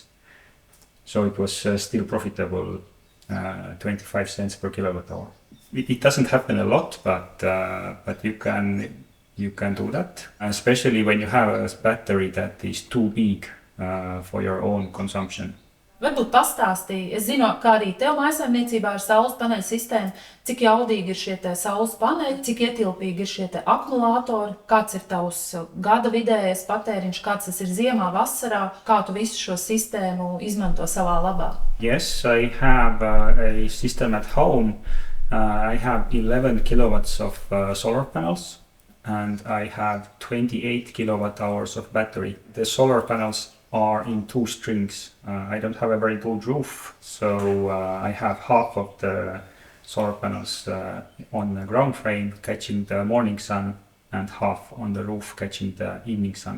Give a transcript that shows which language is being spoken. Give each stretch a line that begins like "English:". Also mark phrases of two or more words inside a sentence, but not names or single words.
English: So it was still profitable, 25 cents per kilowatt hour. It doesn't happen a lot, but you can do that, especially when you have a battery that is too big for your own consumption.
Latvian: Varbūt pastāstīja, es zinu, kā arī tev mājsaimniecībā ar saules paneļu sistēmu, cik jaudīgi ir šie te saules paneļi, cik ietilpīgi ir šie te akumulātori, kāds ir tavs gada vidējais patēriņš, kāds tas ir ziemā, vasarā, kā tu visu šo sistēmu izmanto savā labā.
English: Yes, I have a system at home. I have 11 kilowatts of solar panels, and I have 28 kilowatt hours of battery. The solar panels are in 2 strings. I don't have a very good roof, so I have half of the solar panels on the ground frame catching the morning sun and half on the roof catching the evening sun.